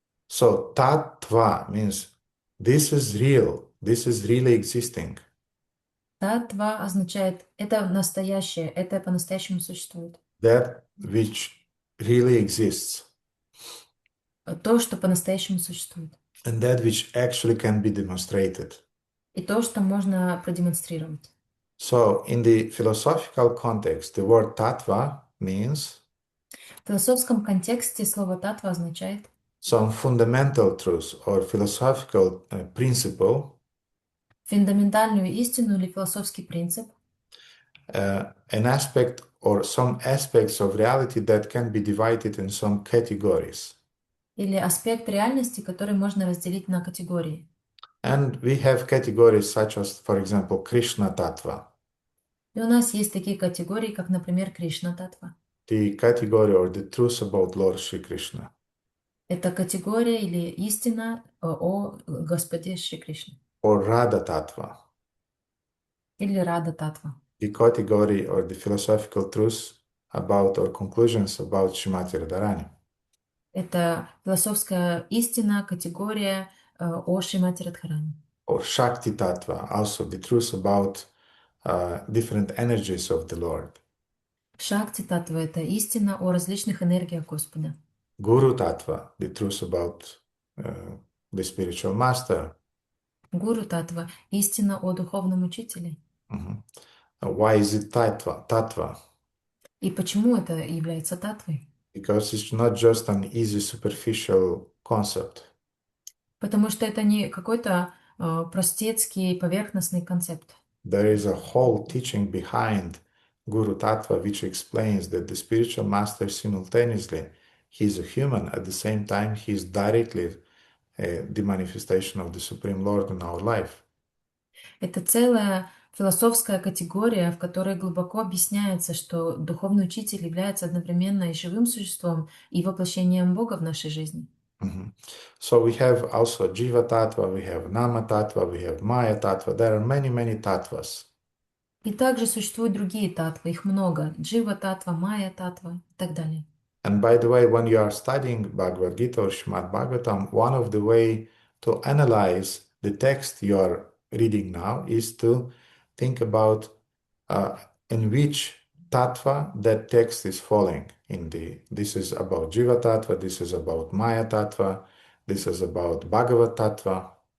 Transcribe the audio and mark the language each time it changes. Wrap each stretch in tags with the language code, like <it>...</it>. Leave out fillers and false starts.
<en>So tattva means this is real, this is really existing.</en> <ru>Татва означает это настоящее, это по-настоящему существует.</ru> <en>That which really exists.</en> <ru>То, что по-настоящему существует.</ru> <en>And that which actually can be demonstrated.</en> <ru>И то, что можно продемонстрировать.</ru> <en>So in the philosophical context, the word tattva means</en> <ru>В философском контексте слово татва означает</ru> <en>some fundamental truth or philosophical principle,</en> <ru>фундаментальную истину или философский принцип,</ru> <en>an aspect or some aspects of reality that can be divided in some categories.</en> <ru>или аспект реальности, который можно разделить на категории.</ru> <en>And we have categories such as, for example, Krishna Tattva,</en> <ru>И у нас есть такие категории, как, например, Кришна татва.</ru> <en>the category or the truth about Lord Shri Krishna,</en> <ru>Это категория или истина о Господе Шри Кришне.</ru> <en>or Radha Tattva,</en> <ru>Или Рада татва.</ru> <en>the category or the philosophical truth about or conclusions about Shrimati Radharani,</en> <ru>Это философская истина, категория о Шримати Радхарани.</ru> <en>or Shakti Tattva, also the truth about different energies of the Lord,</en> <ru>Шакти татва — это истина о различных энергиях Господа.</ru> <en>Guru Tattva, the truth about the spiritual master.</en> <ru>Гуру татва — истина о духовном учителе.</ru> <en>Mhm. Why is it tattva?</en> <ru>И почему это является татвой?</ru> <en>Because it's not just an easy superficial concept.</en> <ru>Потому что это не какой-то простецкий, поверхностный концепт.</ru> <en>There is a whole teaching behind Guru Tattva which explains that the spiritual master simultaneously, he is a human, at the same time he is directly the manifestation of the Supreme Lord in our life.</en> <ru>Это целая философская категория, в которой глубоко объясняется, что духовный учитель является одновременно и живым существом, и воплощением Бога в нашей жизни. Mhm.</ru> <en>So we have also Jiva Tattva, we have Nama Tattva, we have Maya Tattva. There are many, many tattvas.</en> <ru>И также существуют другие татвы, их много. Джива татва, Майя татва и так далее.</ru> <en>And by the way, when you are studying Bhagavad Gita or Srimad Bhagavatam, one of the way to analyze the text you are reading now is to think about in which tattva that text is falling. This is about Jiva Tattva, this is about Maya Tattva, this is about Bhagavad Tattva.</en>